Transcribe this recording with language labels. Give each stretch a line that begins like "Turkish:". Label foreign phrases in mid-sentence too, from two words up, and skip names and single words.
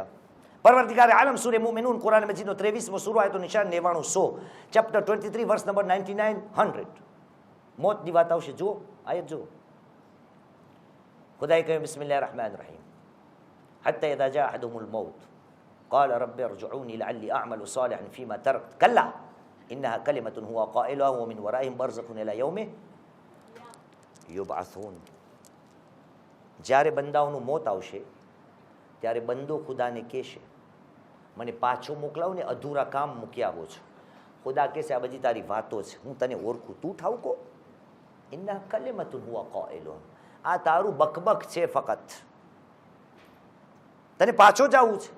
Gujarati: પરવર્તિગારે આલમ સૂરે મુમિનૂન કુરાન મજીદનો 23મો સૂરો આયતો નિશાન 99 ચેપ્ટર 23
English: verse number
Gujarati: 99 100. મોતની વાત આવશે, જુઓ આયત જુઓ. ખુદાએ કહ્યું
Arabic: بسم الله الرحمن الرحيم، حتى إذا جاء أحدهم الموت قال رب ارجعوني لعلي أعمل صالحا فيما تركت كلا إنها كلمة هو قائلها ومن ورائهم برزخ إلى يوم يبعثون.
Gujarati: જ્યારે બંદાઓનું મોત આવશે ત્યારે બંદો ખુદાને કહેશે, મને પાછો મોકલાવ ને, અધૂરા કામ મૂકી આવો છો. ખુદા કહેશે આ બધી તારી વાતો છે, હું તને ઓળખું, તું ઠાવકો.
Arabic: إن كلمة هو قائلها,
Gujarati: આ તારું બકબક છે, ફકત તને પાછો જવું છે.